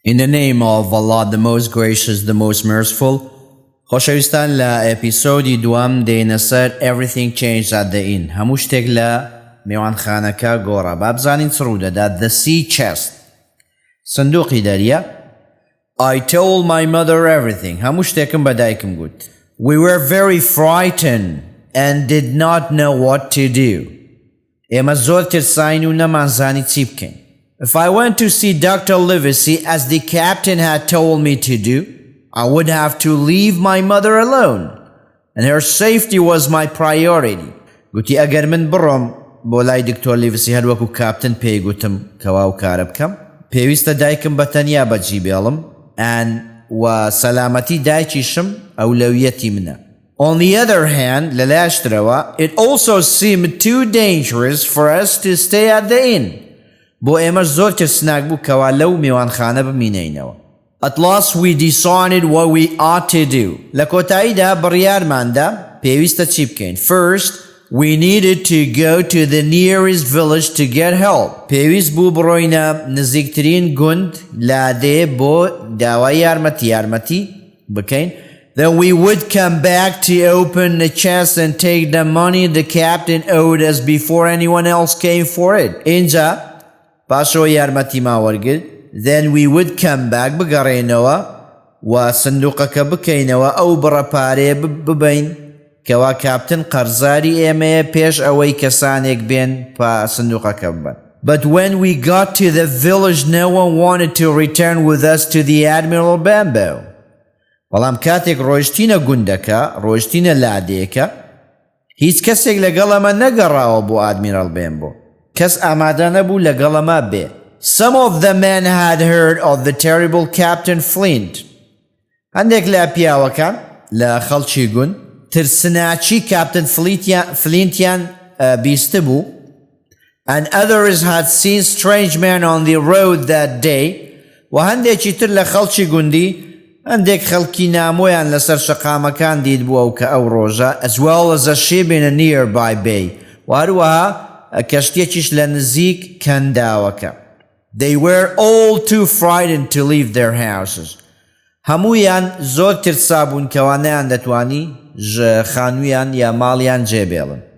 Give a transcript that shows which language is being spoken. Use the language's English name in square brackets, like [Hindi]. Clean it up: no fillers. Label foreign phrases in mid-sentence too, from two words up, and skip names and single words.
[English] In the name of Allah, the most gracious, the most merciful. [Central Kurdish] خۆشەویستان لە ئەپیسۆدی دوام دێنە سەر Everything Changed at the Inn. هەموو شتێک لە میوانخانەکە گۆڕا. با بزانین چ ڕوودەدا. [English] The Sea Chest. [Central Kurdish] سندوقی دەریە. [English] I told my mother everything. [Central Kurdish] هەموو شتێکم بە دایکم گوت. [English] We were very frightened and did not know what to do. [Central Kurdish] ئێمە زۆر ترساین و نەمانزانی چی بکەین. [English] If I went to see Dr. Livesey as the captain had told me to do, I would have to leave my mother alone, and her safety was my priority. [Central Kurdish] گوتی ئەگەر من بڕۆم بۆ لای دکتۆر لیڤسی هەروەکو کاپتن پێی گوتم کەوا و کارە بکەم پێویستە دایکم بەتەنیا بەجێ بێڵم و سەلامەتی دایکیشم ئەولەویەتی منە. [English] On the other hand, لەلایەشترەوە, it also seemed too dangerous for us to stay at the inn. [Central Kurdish] بۆ ئێمەش زۆر ترسناک بوو کەوا لەو میوانخانە بمینەینەوە. [English] At last we decided what we ought to do. [Central Kurdish] لە کۆتاییدا بڕیارماندا پێویستە چی بکەین. [English] First, we needed to go to the nearest village to get help. [Central Kurdish] پێویست بوو بڕۆینە نزیکترین گوند لادێ بۆ داوای یارمەتی بکەین. [English] Then we would come back to open the chest and take the money the captain owed us before anyone else came for it. [Central Kurdish] اینجا پاشەوە یارمەتی ماوەرگرت. [English] Then we would come back [Central Kurdish] بگەڕێنەوە و سندوقەکە بکەینەوە ئەو بڕەپارێ ببین کەوا کاپتن قەرزاری ئێمەیە پێش ئەوەی کەسانێک بێن پا سندوقەکە ببن. [English] But when we got to the village, no one wanted to return with us to the Admiral Bamboo. [Central Kurdish] بەڵام کاتێک ڕۆیشتینە گوندەکە ڕۆیشتینە لادێکە هیچ کەسێک لەگەڵەمە نەگەڕاوە بۆ ئادمیرال بێمبۆ. کەس ئامادە نەبوو لەگەڵەمە بێ. [English] Some of the men had heard of the terrible Captain Flint. [Central Kurdish] هەندێک لە پیاوەکان لە خەڵکی گوند ترسناچی کاپتن فلینتیان بیستە بوو. [English] And others had seen strange men on the road that day. [Central Kurdish] و هەندێکی تر لە خەڵکی گوندی هەندێک خەڵکی نامۆیان لەسەر شەقامەکان دید بووە کە ئەو ڕۆژە [English] as well as a ship in a nearby bay. [Central Kurdish] و هەروەها کەشتێکیش لە نزیک کەنداوەکە. [English] They were all too frightened to leave their houses. [Central Kurdish] هەموویان زۆر ترسا بوون کەوا نەیان دەتوانی خانوویان یا ماڵیان جێبێڵن.